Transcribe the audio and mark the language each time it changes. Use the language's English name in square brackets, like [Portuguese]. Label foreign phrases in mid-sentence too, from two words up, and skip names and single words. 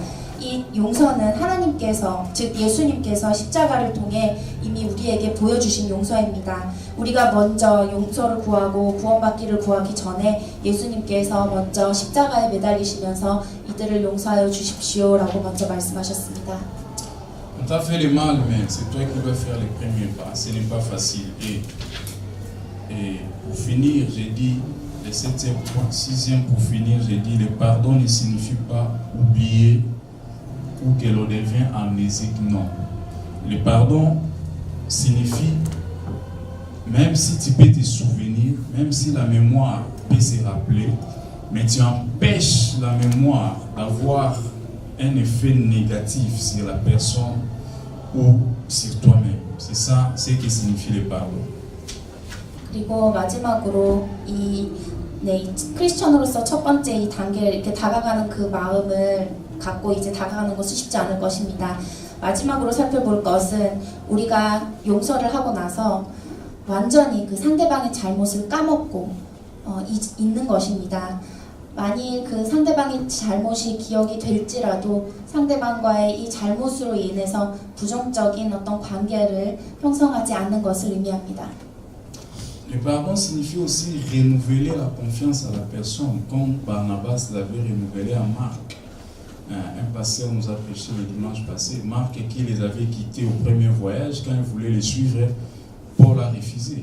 [Korean] 이 용서는 하나님께서, 즉 예수님께서 십자가를 통해 이미 우리에게 보여주신 용서입니다. 우리가 먼저 용서를 구하고 구원받기를 구하기 전에 예수님께서 먼저 십자가에 매달리시면서 이들을 용서하여 주십시오라고 먼저 말씀하셨습니다. [French] On t'a fait le mal, mais c'est toi qui dois faire les premiers pas. Ce n'est pas facile. Et pour finir, j'ai dit, le 7e point, 6e pour finir, j'ai dit, le pardon ne signifie pas oublier ou que l'on devient amnésique, non. Le pardon signifie, même si tu peux te souvenir, même si la mémoire peut se rappeler, mais tu empêches la mémoire d'avoir un effet négatif sur la personne ou sur toi-même. C'est ça, c'est ce que signifie le pardon. [Korean] 그리고 마지막으로 이 크리스천으로서 첫 번째 이 단계를 이렇게 다가가는 그 마음을 갖고 이제 다가가는 것은 쉽지 않을 것입니다. 마지막으로 살펴볼 것은 우리가 용서를 하고 나서 완전히 그 상대방의 잘못을 까먹고 있는 것입니다. 만일 그 상대방의 잘못이 기억이 될지라도 상대방과의 이 잘못으로 인해서 부정적인 어떤 관계를 형성하지 않는 것을 의미합니다. [French] Le pardon signifie aussi renouveler la confiance à la personne, comme Barnabas l'avait renouvelé à Marc. Un pasteur nous a prêché le dimanche passé. Marc, qui les avait quittés au premier voyage, quand il voulait les suivre, Paul a refusé.